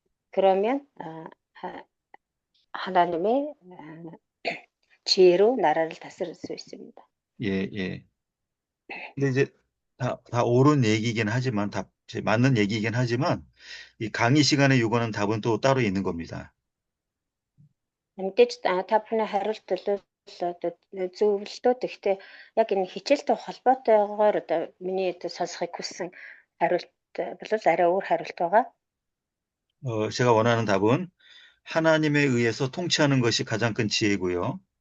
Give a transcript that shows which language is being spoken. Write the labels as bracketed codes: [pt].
[ko] 그러면 하나님의 지혜로 나라를 다스릴 수 있습니다. 예. 근데 이제 다 옳은 얘기이긴 하지만 다 맞는 얘기이긴 하지만 이 강의 시간에 요구하는 답은 또 따로 있는 겁니다. [mn] Мэдээж та бүхний хариулт төлөө зөвлөлтөө гэхдээ яг энэ хичээлтэй холбоотойгоор одоо миний сонсохыг хүссэн хариулт бол арай өөр хариулт байгаа. [ko] 제가 원하는 답은 하나님에 의해서 통치하는 것이 가장 큰 지혜고요.